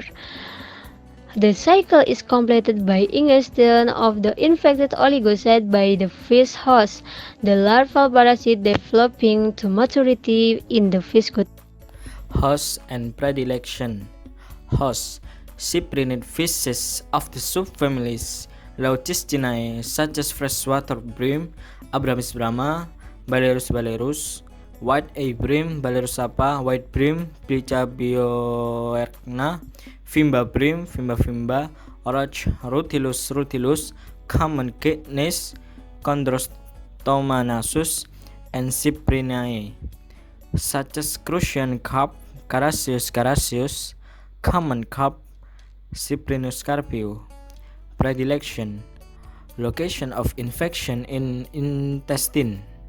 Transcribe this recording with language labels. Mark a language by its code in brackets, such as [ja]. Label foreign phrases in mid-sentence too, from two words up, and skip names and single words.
[en] The cycle is completed by ingestion of the infected oligocyte by the fish host, the larval parasite developing to maturity in the fish gut. Host and predilection. Host: cyprinid fishes of the subfamilies Leuciscinae such as freshwater bream, Abramis brahma, Balerus balerus, white A-bream, Balerus sapa, white bream, Plica bioercna, Fimba bream, Fimba, Orange rutilus rutilus, common kidneys, Chondrostomanasus, and Cyprinae, such as Crucian carp, Carassius, common carp, Cyprinus carpio. Predilection: location of infection in intestine.